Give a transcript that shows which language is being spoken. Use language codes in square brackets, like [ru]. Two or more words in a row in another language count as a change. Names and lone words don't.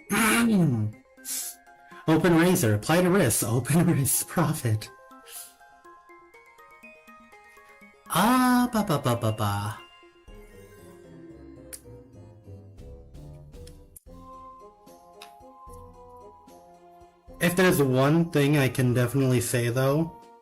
[en] Open Razer. Apply to risk. Open risk. Profit. Ah, ba ba ba ba ba. If there's one thing I can definitely say though,